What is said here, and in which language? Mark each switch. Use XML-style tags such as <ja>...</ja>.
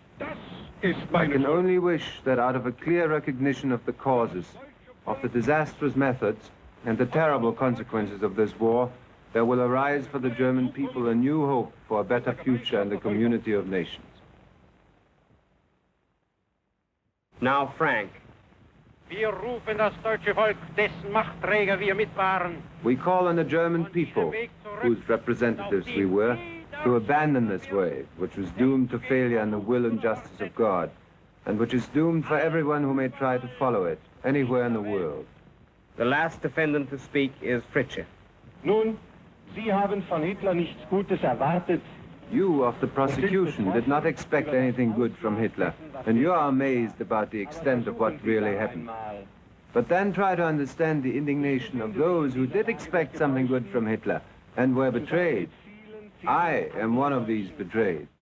<en>I can only wish that out of a clear recognition of the causes, of the disastrous methods, and the terrible consequences of this war, there will arise for the German people a new hope for a better future in the community of nations. Now Frank.</en> <de>Wir rufen das deutsche Volk, dessen Machtträger wir mit waren.</de> <en>We call on the German people, whose representatives we were, to abandon this way, which was doomed to failure in the will and justice of God, and which is doomed for everyone who may try to follow it, anywhere in the world. The last defendant to speak is Fritzsche.</en> <de>Nun, Sie haben von Hitler nichts Gutes erwartet.</de> <en>You of the prosecution did not expect anything good from Hitler, and you are amazed about the extent of what really happened. But then try to understand the indignation of those who did expect something good from Hitler and were betrayed. I am one of these betrayed.</en>